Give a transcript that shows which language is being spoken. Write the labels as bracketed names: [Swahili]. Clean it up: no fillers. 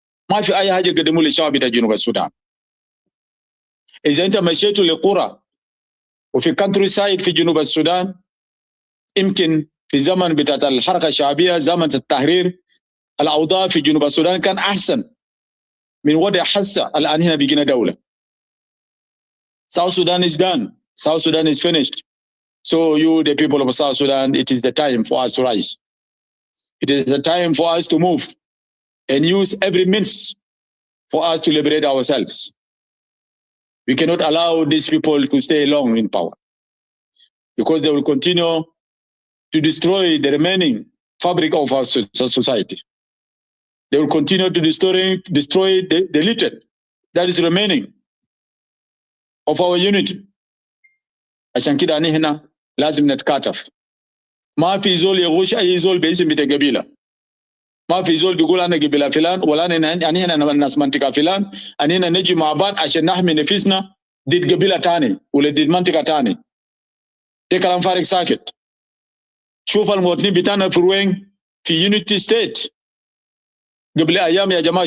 [Arabic] ما في اي حاجه قدموا للشعب بتاع جنوب السودان. اذا انت مشيتوا لقرى وفي كانتري سايد في جنوب السودان، يمكن في زمن بتاعت الحركه الشعبيه زمن التحرير الاوضاع في جنوب السودان كان احسن من وضع حسه. الان هنا بقينا دوله. [English] South Sudan is done. South Sudan is finished. So you, the people of South Sudan, it is the time for us to rise. It is the time for us to move and use every means for us to liberate ourselves. We cannot allow these people to stay long in power, because they will continue to destroy the remaining fabric of our society. They will continue to destroy the little that is remaining of our unity. [Arabic] عشان كده أنا هنا لازم نتكاتف. ما في زول يغش أي زول باسم بتاع قبيلة. ما في زول بيقول أنا قبيلة فلان ولا أنا هنا ناس منطقة فلان. أنا هنا نجي مع بعض عشان نحمي نفسنا ضد قبيلة تاني ولا ضد منطقة تاني. ده كلام فارغ ساكت. شوف المواطنين بتاعنا في روين في يونيتي ستيت قبل أيام يا جماعة.